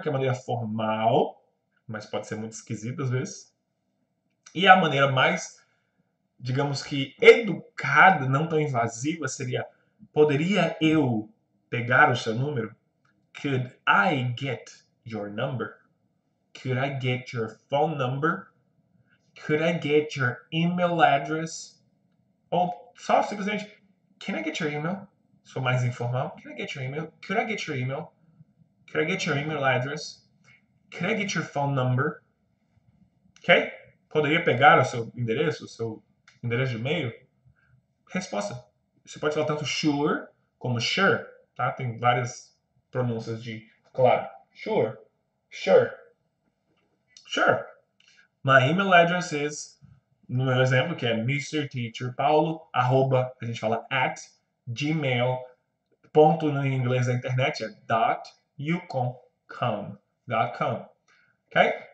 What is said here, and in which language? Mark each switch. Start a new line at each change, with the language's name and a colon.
Portuguese: Que é a maneira formal, mas pode ser muito esquisita às vezes. E a maneira mais, digamos que educada, não tão invasiva, seria: poderia eu pegar o seu número?
English: Could I get your number? Could I get your phone number? Could I get your email address?
Portuguese: Ou só simplesmente,
English: can I get your email?
Portuguese: Se for mais informal,
English: can I get your email? Could I get your email? Could I get your email address? Could I get your phone number? Ok?
Portuguese: Poderia pegar o seu endereço de e-mail? Resposta. Você pode falar tanto sure como sure. tá? Tem várias pronúncias de claro. Sure. Sure. Sure.
English: My email address is,
Portuguese: no meu exemplo, que é mrteacherpaulo, arroba, a gente fala at, gmail, ponto no inglês da internet é .ucom.com. Ok?